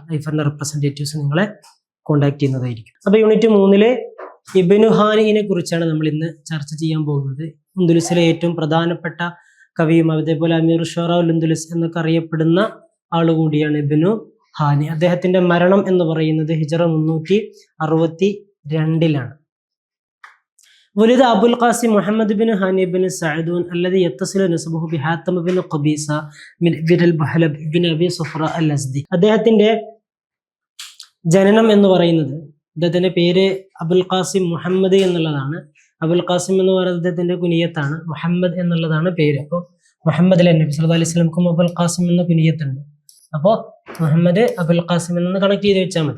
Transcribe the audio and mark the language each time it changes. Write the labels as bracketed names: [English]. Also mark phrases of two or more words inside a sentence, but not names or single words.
[Malayalam] ഐഫറിൻ്റെ റെപ്രസെൻറ്റേറ്റീവ്സ് നിങ്ങളെ കോൺടാക്ട് ചെയ്യുന്നതായിരിക്കും. അപ്പോൾ യൂണിറ്റ് 3 ഇബ്നു ഹാനിനെ കുറിച്ചാണ് നമ്മൾ ഇന്ന് ചർച്ച ചെയ്യാൻ പോകുന്നത്. ഉന്തുലുസിലെ ഏറ്റവും പ്രധാനപ്പെട്ട കവിയും അതേപോലെ അമീർ ഷുറാ ഉന്തുലുസ് എന്നൊക്കെ അറിയപ്പെടുന്ന ആളുകൂടിയാണ് ഇബ്നു ഹാനി. അദ്ദേഹത്തിന്റെ മരണം എന്ന് പറയുന്നത് ഹിജറ 362 [Arabic] ولد أبو القاسم محمد بن هاني بن سعدون الذي يتصل نسبه بحاتم بن قبيصة من بن البحلب بن أبي صفراء الأزدي. [Malayalam] അദ്ദേഹത്തിന്റെ ജനനം എന്ന് പറയുന്നത്, അദ്ദേഹത്തിന്റെ പേര് അബുൽ ഖാസിം മുഹമ്മദ് എന്നുള്ളതാണ്. അബുൽ ഖാസിം എന്ന് പറയുന്നത് അദ്ദേഹത്തിന്റെ കുനിയത്താണ്. മുഹമ്മദ് എന്നുള്ളതാണ് പേര്. അപ്പോൾ മുഹമ്മദ് നബി [Arabic] صلى الله عليه وسلم [Malayalam] അബുൽ ഖാസിം എന്ന കുനിയത്തുണ്ട്. അപ്പോൾ മുഹമ്മദ് അബുൽ ഖാസിം എന്ന് കണക്ട് ചെയ്ത് വെച്ചാൽ മതി.